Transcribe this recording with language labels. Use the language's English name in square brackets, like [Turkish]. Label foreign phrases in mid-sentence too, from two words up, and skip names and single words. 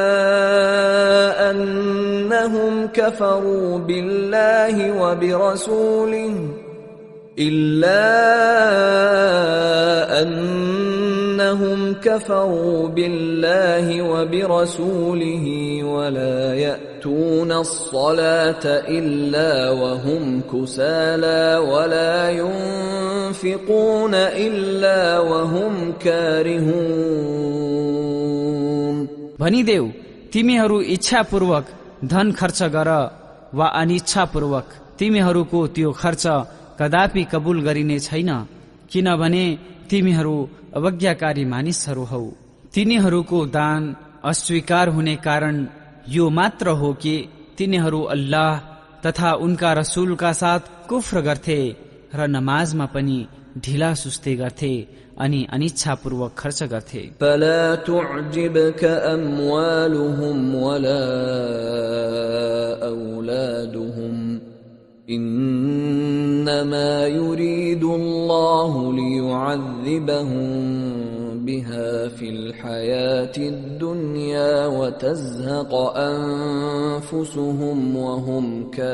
[Arabic] أنهم كفروا بالله وبرسوله ولا يأتون الصلاة إلا وهم كسالى ولا ينفقون إلا وهم كارهون [Nepali] भनिदेऊ तिमीहरू इच्छापूर्वक धन खर्च गर वा अनिच्छापूर्वक तिमीहरूको त्यो खर्च कदापि कबुल गरिने छैन, किनभने तिमीहरू अवज्ञाकारी मानिसहरू हौ। तिनीहरूको दान अस्वीकार हुने कारण यो मात्र हो कि तिनीहरू अल्लाह तथा उनका रसूलका साथ कुफ्र गर्थे र नमाजमा पनि ढिला सुस्ती गर्थे अनि अनिच्छापूर्वक खर्च गर्थे। [Arabic] فلا تعجبك أموالهم ولا أولادهم إنما يريد الله ليعذبهم بها في الحياة الدنيا وتزهق أنفسهم وهم